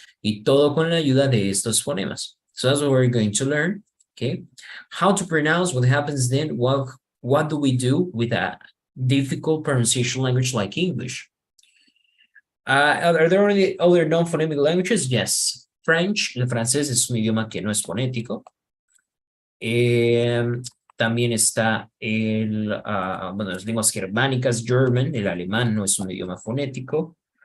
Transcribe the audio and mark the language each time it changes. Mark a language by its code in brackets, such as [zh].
[es] Y todo con la ayuda de estos fonemas. [en] So that's what we're going to learn. Okay. How to pronounce, what happens then, what do we do with a difficult pronunciation language like English? Are there any other non-phonemic languages? Yes. [es] French, el francés es un idioma que no es fonético. También está bueno, las lenguas germánicas, German, el alemán no es un idioma fonético.